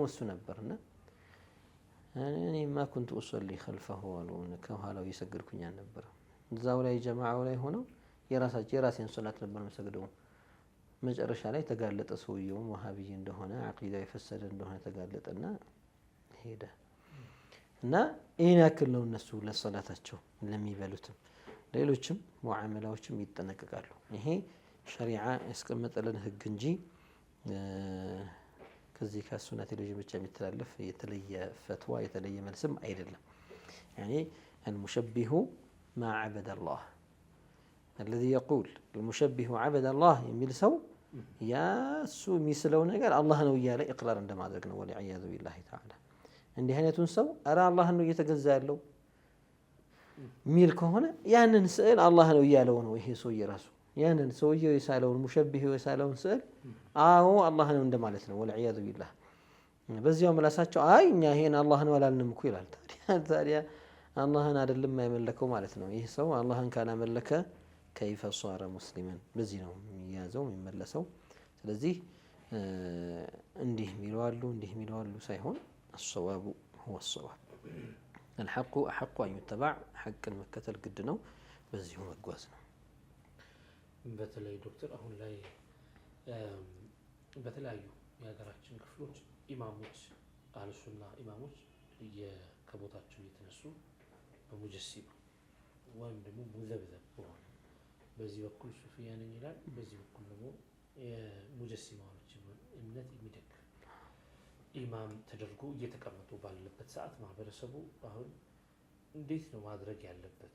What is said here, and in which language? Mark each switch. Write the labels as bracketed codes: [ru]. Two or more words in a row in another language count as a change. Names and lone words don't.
[am] እሱ ነበርና እኔማ [ar] كنت أصلي خلفه [am] አሉ ከኋላው እየሰገድኩኝ ነበር። እዛው ላይ ጀማዓው ላይ ሆነው የራሴን ሶላት ነበር የምሰግደው። መጨረሻ ላይ ተጋለጠ ሰውየው ወሃቢይ እንደሆነ አቂዳው የፈሰደ እንደሆነ ተጋለጠና ሄደ። እና ይሄን ያክል ነው እነሱ ለሶላታቸው ለሚበሉትም ሌሎችም ሙዓመላዎችም ይጠነቀቃሉ። ይሄ ሸሪዓ ያስቀመጠልን ህግ እንጂ ከዚህ ከሱና ቴሌቪዥን ብቻ የሚተላለፍ የተለየ ፈትዋ የተለየ መልስም አይደለም። [ar] يعني المشبه ما عبد الله [am] الذي يقول المشبه عبد الله የሚል ሰው ያ እሱ የሚስለው ነገር አላህ ነው እያለ ኢቅራር እንደማድረግ ነው። [ar] والعياذ بالله تعالى [am] እንዲህ አይነቱን ሰው ኧረ አላህ ነው እየተገዛ ያለው ሚል ከሆነ ያንን ስዕል አላህ ነው እያለው ነው ይሄ ሰውዬ ራሱ ያንን ሰውዬው የሳለውን ሙሸቢሁ የሳለውን ስዕል አዎ አላህ ነው እንደማለት ነው። [ar] والعياذ بالله [am] በዚያው ምላሳቸው አይ እኛ ይሄን አላህ ነው አላልንም እኮ ይላል። ታዲያ አላህን አይደለም የማይመለከው ማለት ነው። ይህ ሰው አላህን ካላመለከ [ar] كيف صار مسلما [am] በዚህ ነው የሚያዘው የሚመለሰው። ስለዚህ እንዲህ ሚለዋሉ እንዲህ ሚለዋሉ ሳይሆን [ar] الصواب هو الصواب الحق أحق أن يتبع حق المكتل قد [am] ነው በዚሁ መጓዝ ነው። በተለይ ዶክተር አሁን ላይ በተለያዩ የሀገራችን ክፍሎች ኢማሞች አህለሱና ኢማሞች ከቦታቸው እየተነሱ በሙጀሲማ ወይም ደግሞ ሙዘብዘብ በሆነ በዚህ በኩል ሱፊያ ነኝ ይላል፣ በዚህ በኩል ደግሞ የሙጀሲማዎች እምነት የሚደግፍ ኢማም ተደርጎ እየተቀመጡ ባለበት ሰዓት ማህበረሰቡ አሁን እንዴት ነው ማድረግ ያለበት?